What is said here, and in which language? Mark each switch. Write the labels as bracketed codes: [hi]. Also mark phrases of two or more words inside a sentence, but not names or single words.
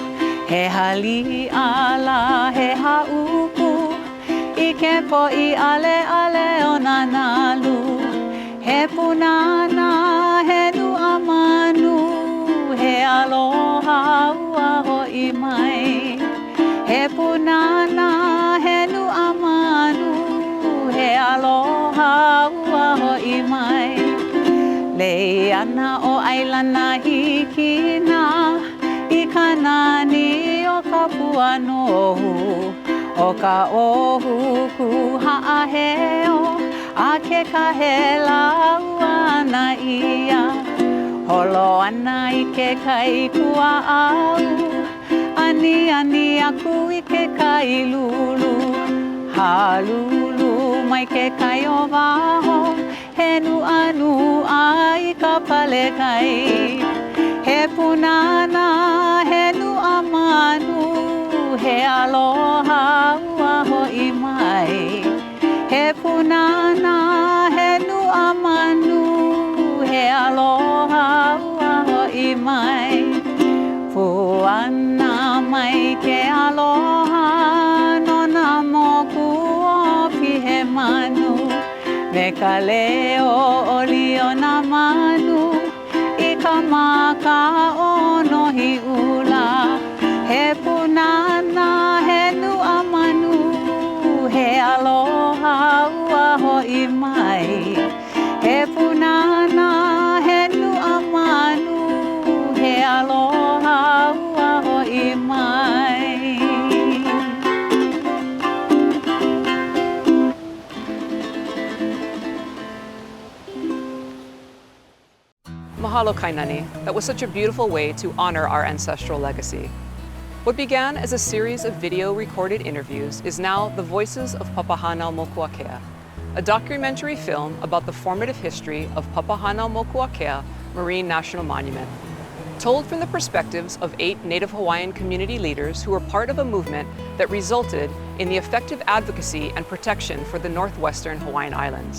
[haw] He hali ala he ha upu, I ke po'i ale ale o nanalu. He punana he nu amanu, he aloha ua ho'i mai. He punana he nu amanu, he aloha ua ho'i mai. Lei ana o Ailā na hikina, I ka nani o ka puanohu. O ka ohu ku ha'aheo, a ke kahela ua ana ia. Holo ana I ke kai kua'au, ani ani aku I ke kai lulu. Halulu mai ke kai o waho, he nu anu ai ka pale kai. He punana he nu amanu, he aloha ua ho'i mai. He punana he nu amanu, he aloha ua ho'i mai. Puana mai ke aloha, nona moku o Pihemanu. Me ka leo o liona manu, I ka maka o nohi ula. He punana he nu amanu, he aloha ua ho'i mai. He punana he nu amanu, he aloha ua ho'i mai. Mahalo Kainani, [en] that was such a beautiful way to honor our ancestral legacy. What began as a series of video recorded interviews is now the Voices of Papahānaumokuākea, a documentary film about the formative history of Papahanaumokuakea Marine National Monument, told from the perspectives of 8 Native Hawaiian community leaders who were part of a movement that resulted in the effective advocacy and protection for the northwestern Hawaiian Islands.